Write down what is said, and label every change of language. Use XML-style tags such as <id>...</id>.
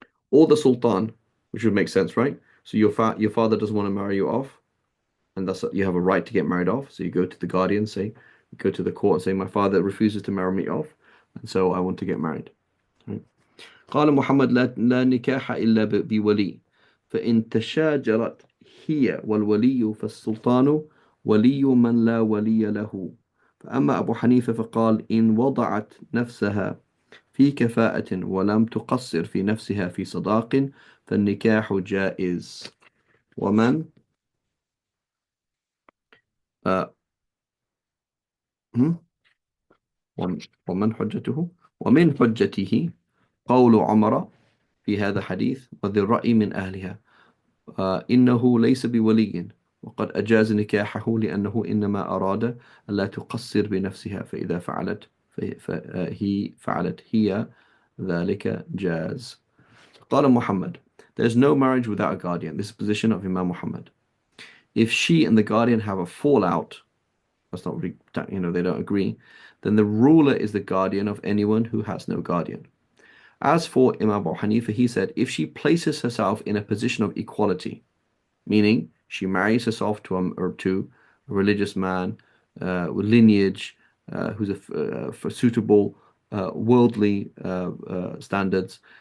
<en>Or the sultan, which would make sense, right? So your father doesn't want to marry you off, and that's you have a right to get married off. So you go to the guardian, say, you go to the court and say, my father refuses to marry me off, and so I want to get married. Right?</en> <ar>قال محمد لا نكاح إلا بولي فإن تشاجرت هي والولي فالسلطان ولي من لا ولي له فأما أبو حنيفة فقال إن وضعت نفسها في كفاءة ولم تقصر في نفسها في صداق فالنكاح جائز ومن آه ومن حجته ومن حجته قول عمر في هذا حديث وذي الرأي من أهلها إنه ليس بولي وقد أجاز نكاحه لأنه إنما أراد ألا تقصر بنفسها فإذا فهي فعلت هي ذلك جاز. قال محمد,</ar> <en>there's no marriage without a guardian. This is the position of Imam Muhammad. If she and the guardian have a fallout, that's not really, they don't agree, then the ruler is the guardian of anyone who has no guardian. As for Imam Abu Hanifa, he said, if she places herself in a position of equality, meaning she marries herself to a religious man with lineage, who's for suitable worldly standards,</en>